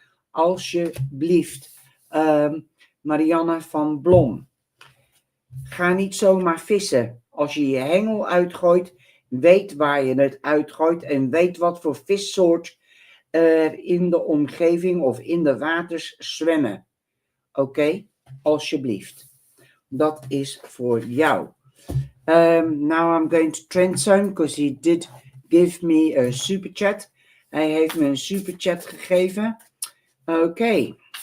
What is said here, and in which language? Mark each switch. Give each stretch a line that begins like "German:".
Dutch: Alsjeblieft. Marianne van Blom. Ga niet zomaar vissen. Als je je hengel uitgooit, weet waar je het uitgooit en weet wat voor vissoort in de omgeving of in de waters zwemmen. Oké? Alsjeblieft. Dat is voor jou.
English: Now I'm going to Trend Zone because he did give me a super chat.
Dutch: Hij heeft me een super chat gegeven. Oké.